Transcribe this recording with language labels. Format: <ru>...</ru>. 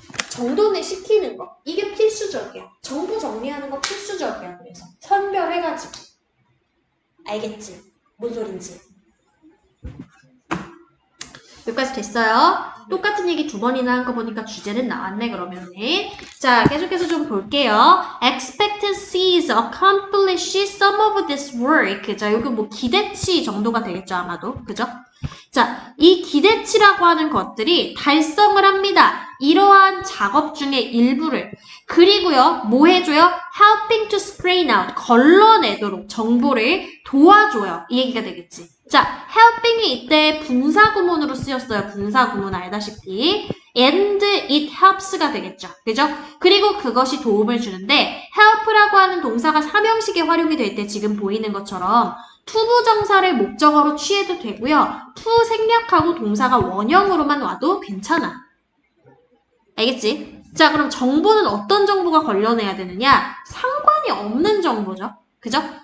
<ko>정돈을 시키는 거. 이게 필수적이야. 정보 정리하는 거 필수적이야. 그래서 선별해가지고. 알겠지? 뭔 소린지. 여기까지 됐어요? 똑같은 얘기 두 번이나 한 거 보니까 주제는 나왔네, 그러면은. 자, 계속해서 좀 볼게요.</ko> <en>Expectancies accomplish some of this work.</en> <ko>자, 여기 뭐 기대치 정도가 되겠죠, 아마도. 그죠? 자, 이 기대치라고 하는 것들이 달성을 합니다. 이러한 작업 중에 일부를. 그리고요, 뭐 해줘요?</ko> <en>Helping to screen out.</en> <ko>걸러내도록 정보를 도와줘요. 이 얘기가 되겠지. 자, helping이 이때 분사구문으로 쓰였어요. 분사구문 알다시피.</ko> <en>and it helps가 되겠죠.</en> <ko>그죠? 그리고 그것이 도움을 주는데 help라고 하는 동사가 삼형식에 활용이 될 때 지금 보이는 것처럼 투부정사를 목적어로 취해도 되고요. to 생략하고 동사가 원형으로만 와도 괜찮아. 알겠지? 자, 그럼 정보는 어떤 정보가 걸려내야 되느냐? 상관이 없는 정보죠. 그죠?</ko>